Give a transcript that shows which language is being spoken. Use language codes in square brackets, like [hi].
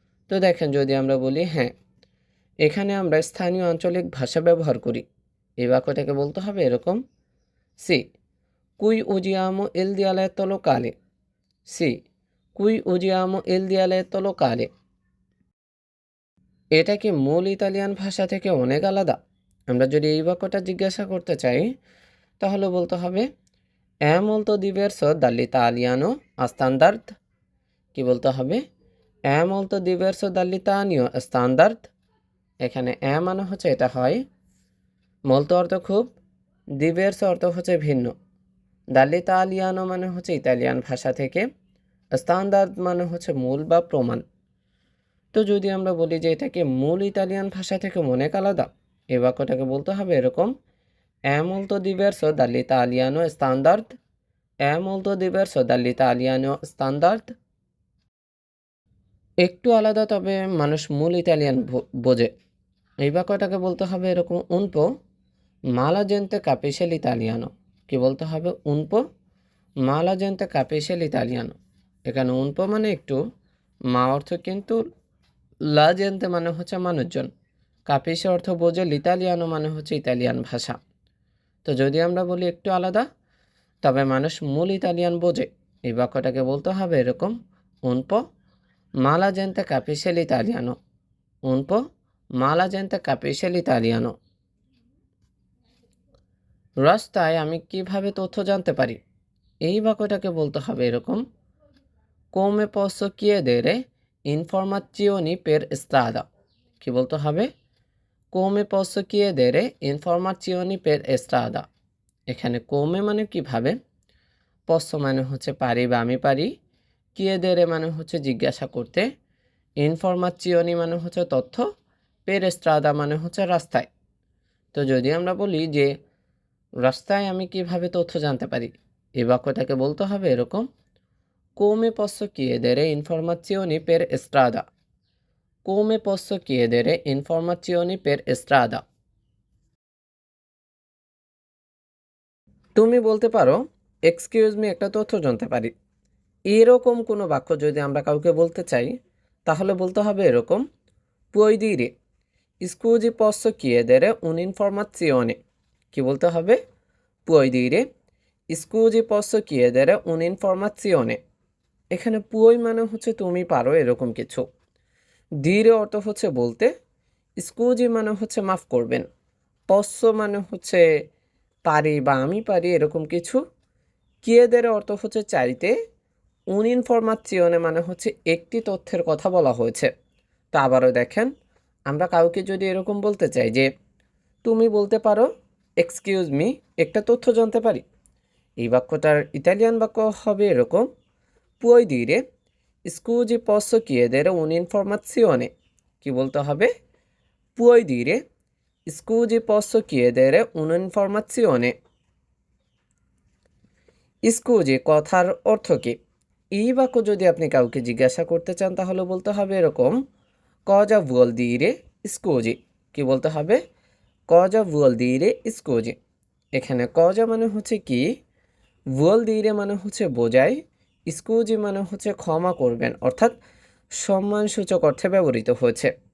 [bn] তো দেখেন যদি আমরা বলি হ্যাঁ এখানে আমরা স্থানীয় আঞ্চলিক ভাষা ব্যবহার করি, এই বাক্যটাকে বলতে হবে এরকম, [it] সি কুই usiamo il dialetto locale, [bn] C কুই usiamo il dialetto locale। এটা কি মূল ইতালিয়ান ভাষা থেকে অনেক আলাদা? আমরা যদি এই বাক্যটা জিজ্ঞাসা করতে চাই তাহলে বলতে হবে, [it] è molto diverso dall'italiano standard। [bn] কি বলতে হবে? [it] è molto diverso dall'italiano standard। [bn] এখানে এ মানে হচ্ছে এটা হয়, মলতো অর্থ খুব, diverso অর্থ হচ্ছে ভিন্ন, dall'italiano মানে হচ্ছে ইতালিয়ান ভাষা থেকে, স্ট্যান্ডার্ড মানে হচ্ছে মূল বা প্রমাণ। তো যদি আমরা বলি যে এটাকে মূল ইতালিয়ান ভাষা থেকে অনেক আলাদা, এই বাক্যটাকে বলতে হবে এরকম, [it] è molto diverso dall'italiano standard, [bn] è molto diverso dall'italiano standard। একটু আলাদা তবে মানুষ মূল ইতালিয়ান বোঝে, এই বাক্যটাকে বলতে হবে এরকম, [it] un po' ma la gente capisce l'italiano। [bn] কি বলতে হবে? [it] un po' ma la gente capisce l'italiano। [bn] এখানে un po' মানে একটু, মা অর্থ কিন্তু, লা জেনতে মানে হচ্ছে মানুষজন, কাপিসে অর্থ বোঝে, লিতালিয়ানো মানে হচ্ছে ইতালিয়ান ভাষা। তো যদি আমরা বলি একটু আলাদা, তবে মানুষ মূল ইতালিয়ান বোঝে, এই বাক্যটাকে বলতে হবে এরকম: [it] un po' ma la gente capisce l'italiano, [bn] un po' ma la gente capisce l'italiano। রাস্তায় আমি কিভাবে তথ্য জানতে পারি, এই বাক্যটাকে বলতে হবে এরকম: [it] come posso chiedere informazioni per strada। [bn] কি বলতে হবে? [it] come posso chiedere informazioni per strada। [bn] এখানে come মানে কিভাবে, posso মানে হচ্ছে পারি বা আমি পারি, chiedere মানে হচ্ছে জিজ্ঞাসা করতে, informazioni মানে হচ্ছে তথ্য, per strada মানে হচ্ছে রাস্তায়। তো যদি আমরা বলি যে রাস্তায় আমি কিভাবে তথ্য জানতে পারি, এই বাক্যটাকে বলতে হবে এরকম: [it] come posso chiedere informazioni per strada, [bn] come posso chiedere informazioni per strada। তুমি বলতে পারো এক্সকিউজ মি একটা তথ্য জানতে পারি, এরকম কোনো বাক্য যদি আমরা কাউকে বলতে চাই তাহলে বলতে হবে এরকম: [it] puoi dire scusi posso chiedere un'informazione। [bn] কি বলতে হবে? [it] puoi dire scusi posso chiedere un'informazione। [bn] এখানে পুই মানে হচ্ছে তুমি পারো এরকম কিছু, ধীরে অর্থ হচ্ছে বলতে, স্কুজি মানে হচ্ছে মাফ করবেন, পস্য মানে হচ্ছে পারি বা আমি পারি এরকম কিছু, কিয়েদের অর্থ হচ্ছে চাইতে, ইনফরমাশনে মানে হচ্ছে একটি তথ্যের কথা বলা হয়েছে। তো আবারও দেখেন, আমরা কাউকে যদি এরকম বলতে চাই যে তুমি বলতে পারো এক্সকিউজ মি একটা তথ্য জানতে পারি, এই বাক্যটার ইতালিয়ান বাক্য হবে এরকম: [it] puoi dire scusi posso chiedere un'informazione। [bn] কি বলতে হবে? [it] puoi dire scusi posso chiedere un'informazione। [bn] Scusi কথার অর্থ কি? এই বাক্য যদি আপনি কাউকে জিজ্ঞাসা করতে চান তাহলে বলতে হবে এরকম: [it] cosa vuol dire scusi। [bn] কি বলতে হবে? [it] cosa vuol dire scusi। [bn] এখানে cosa মানে হচ্ছে কি, vuol dire মানে হচ্ছে বোঝায়, স্কুজি মানে হচ্ছে ক্ষমা করবেন, অর্থাৎ সম্মানসূচক অর্থে ব্যবহৃত হয়েছে।